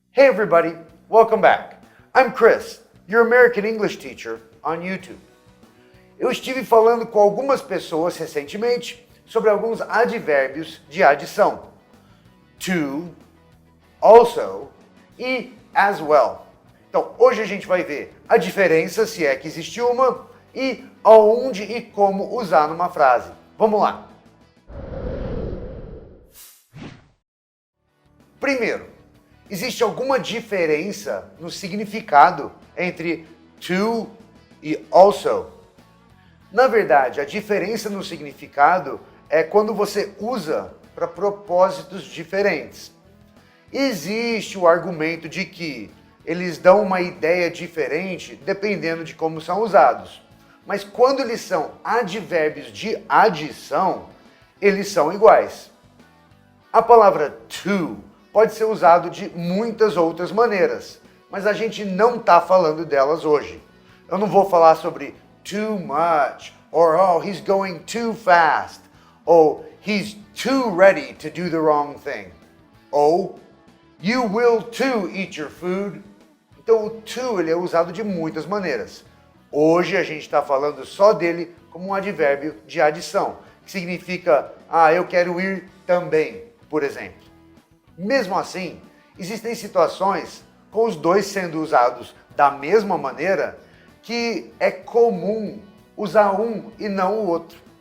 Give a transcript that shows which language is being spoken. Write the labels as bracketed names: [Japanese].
[English] Hey everybody, welcome back. I'm Chris, your American English teacher on YouTube. [Portuguese] Eu estive falando com algumas pessoas recentemente sobre alguns advérbios de adição. [English] To, also e as well. [Portuguese] Então, hoje a gente vai ver a diferença, se é que existe uma, e aonde e como usar numa frase. Vamos lá. Primeiro, existe alguma diferença no significado entre to e also? Na verdade, a diferença no significado é quando você usa para propósitos diferentes. Existe o argumento de que eles dão uma ideia diferente dependendo de como são usados. Mas quando eles são advérbios de adição, eles são iguais. A palavra to pode ser usado de muitas outras maneiras, mas a gente não está falando delas hoje. Eu não vou falar sobre [English] too much, or oh, he's going too fast, ou he's too ready to do the wrong thing, ou you will too eat your food. [Portuguese] Então o to ele é usado de muitas maneiras. Hoje a gente está falando só dele como um advérbio de adição, que significa, eu quero ir também, por exemplo. Mesmo assim, existem situações com os dois sendo usados da mesma maneira que é comum usar um e não o outro.